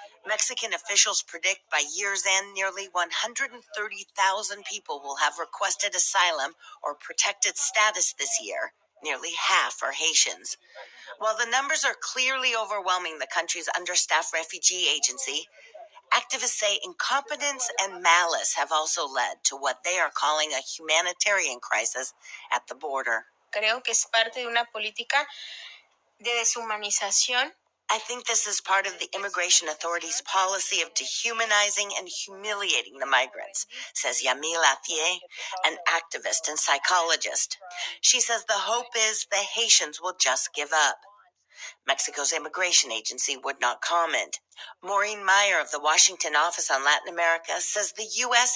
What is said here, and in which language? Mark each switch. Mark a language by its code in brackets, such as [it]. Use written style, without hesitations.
[en] Mexican officials predict by year's end, nearly 130,000 people will have requested asylum or protected status this year. Nearly half are Haitians. While the numbers are clearly overwhelming the country's understaffed refugee agency, activists say incompetence and malice have also led to what they are calling a humanitarian crisis at the border. [es] Creo que es parte de una política de deshumanización. [en] I think this is part of the immigration authorities' policy of dehumanizing and humiliating the migrants, says Yamil Athier, an activist and psychologist. She says the hope is the Haitians will just give up. Mexico's immigration agency would not comment. Maureen Meyer of the Washington Office on Latin America says the U.S.